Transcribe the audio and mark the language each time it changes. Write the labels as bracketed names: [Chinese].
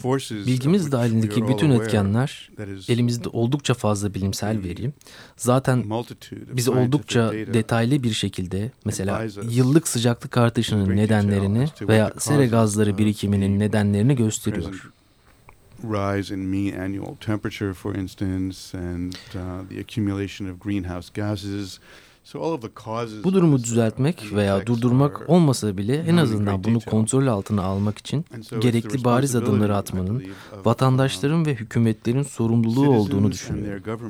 [Turkish] Bilgimiz dahilindeki bütün etkenler, elimizde oldukça fazla bilimsel veri, zaten bize oldukça detaylı bir şekilde, mesela yıllık sıcaklık artışının nedenlerini veya sera gazları birikiminin nedenlerini gösteriyor. [English] Rise in mean annual temperature, for instance, and the accumulation of greenhouse gases. [Turkish] Bu durumu düzeltmek veya durdurmak olmasa bile en azından bunu kontrol altına almak için gerekli bariz adımları atmanın vatandaşların ve hükümetlerin sorumluluğu olduğunu düşünüyorum.